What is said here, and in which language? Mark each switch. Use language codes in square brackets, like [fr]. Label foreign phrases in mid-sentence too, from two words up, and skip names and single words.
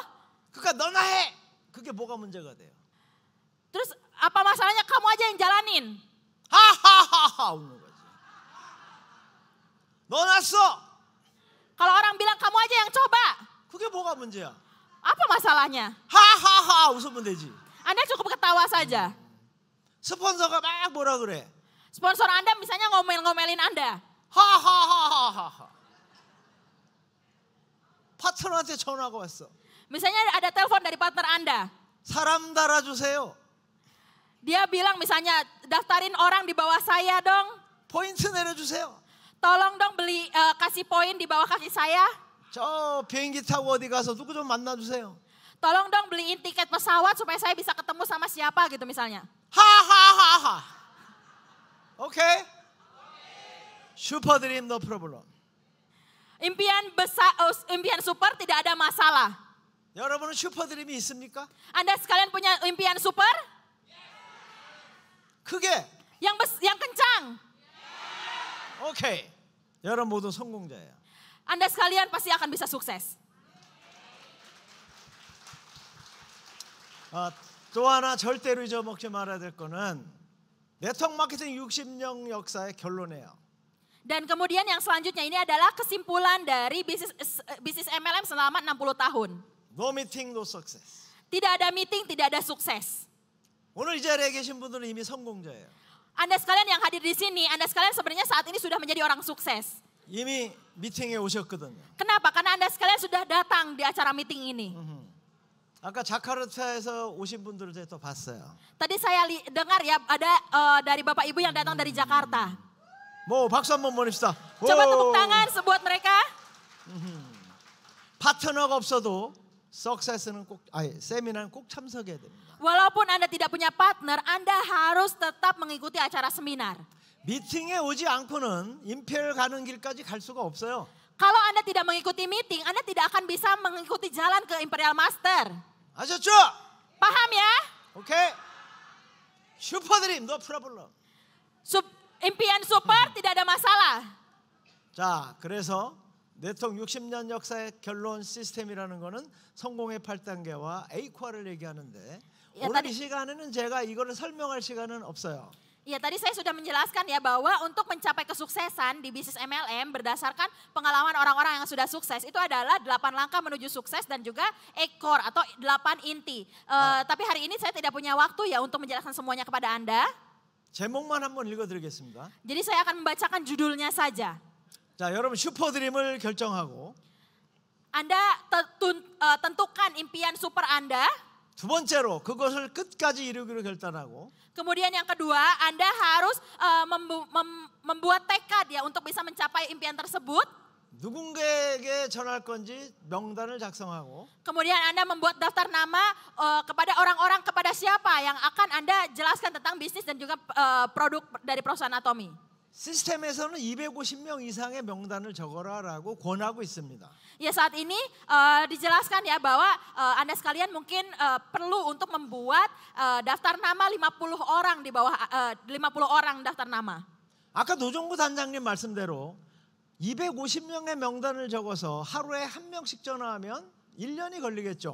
[ko] 그러니까 너나 해. 그게 뭐가 문제가 돼요? [id] Terus apa masalahnya kamu aja yang jalanin? [ko] 하하하하 웃는 거지. 너나 써. [id] Kalau orang bilang kamu aja yang coba, [ko] 그게 뭐가 문제야? [id] apa masalahnya? [ko] 하하하 웃으면 되지. [id] Anda cukup ketawa saja. [ko] 스폰서가 막 뭐라 그래? [id] Sponsor Anda misalnya ngomel-ngomelin Anda. 하하하하하. [ko] 파트너한테 전화가 왔어. [id] Misalnya ada telepon dari partner Anda. [ko] 사람 달아주세요. [id] Dia bilang misalnya daftarin orang di bawah saya dong. [ko] 포인트 내려주세요. [id] Tolong dong kasih poin di bawah kaki saya. [ko] 저 비행기 타고 어디 가서 누구 좀 만나주세요. [id] Tolong dong beliin tiket pesawat supaya saya bisa ketemu sama siapa gitu misalnya. 하하하하. 오케이? [en] super dream no problem. [id] Impian besar, impian super tidak ada masalah. [ko] 여러분은 슈퍼드림이 있습니까? [id] Anda sekalian punya impian super? [ko] 크게. [id] Yang kencang. [ko] 오케이. 여러분 모두 성공자예요. [id] Anda sekalian pasti akan bisa sukses. [ko] 또 하나 절대로 잊어먹지 말아야 될 거는 [en] network marketing [ko] 60년 역사의 결론이에요. [id] Dan kemudian yang selanjutnya ini adalah kesimpulan dari bisnis MLM selama 60 tahun. [en] No meeting, no success. [id] Tidak ada meeting, tidak ada sukses. [ko] 오늘 이 자리에 계신 분들은 이미 성공자예요. [id] Anda sekalian yang hadir di sini, Anda sekalian sebenarnya saat ini sudah menjadi orang sukses. [ko] 이미 미팅에 오셨거든요. [id] Kenapa? Karena Anda sekalian sudah datang di acara meeting ini. [ko] 아까 자카르타에서 오신 분들을 제가 또 봤어요. [id] Tadi saya dengar ya ada dari Bapak Ibu yang datang dari Jakarta. [ko] 뭐 박수 한번 보냅시다. [id] Coba tepuk tangan buat mereka. [ko] 파트너가 없어도 세미나는 꼭 참석해야 됩니다. [id] Walaupun Anda tidak punya partner, Anda harus tetap mengikuti acara seminar. [ko] 미팅에 오지 않고는 임페리얼 가는 길까지 갈 수가 없어요. [id] Kalau Anda tidak mengikuti meeting, Anda tidak akan bisa mengikuti jalan ke Imperial Master. [ko] 아셨죠? [id] Paham ya? [en] okay. super dream, no problem. [id] Impian super tidak ada masalah. [ko] 자, 그래서 네트워크 60년 역사의 결론 시스템이라는 거는 성공의 8단계와 A과를 얘기하는데 오늘 이 시간에는 제가 이거를 설명할 시간은 없어요. [id] Ya tadi saya sudah menjelaskan ya bahwa untuk mencapai kesuksesan di bisnis MLM berdasarkan pengalaman orang-orang yang sudah sukses itu adalah 8 langkah menuju sukses dan juga 8 core atau 8 inti. Tapi hari ini saya tidak punya waktu ya untuk menjelaskan semuanya kepada Anda. [ko] 제목만 한번 읽어드리겠습니다. [id] Jadi saya akan membacakan judulnya saja. [ko] 자, 여러분 슈퍼드림을 결정하고 [id] Anda tentukan impian super Anda. [ko] 두 번째로 그것을 끝까지 이루기로 결단하고 [id] Kemudian yang kedua, Anda harus membuat tekad ya untuk bisa mencapai impian tersebut. [ko] 누군가에게 전할 건지 명단을 작성하고 [id] Kemudian Anda membuat daftar nama kepada orang-orang, kepada siapa yang akan Anda jelaskan tentang bisnis dan juga produk dari perusahaan Atomy. [ko] 시스템에서는 250명 이상의 명단을 적어라라고 권하고 있습니다. [id] Ya saat ini dijelaskan ya bahwa Anda sekalian mungkin perlu untuk membuat daftar nama 50 orang di bawah 50 orang daftar nama. [ko] 아까 노종구 단장님 말씀대로 250명의 명단을 적어서 하루에 한 명씩 전화하면 1년이 걸리겠죠.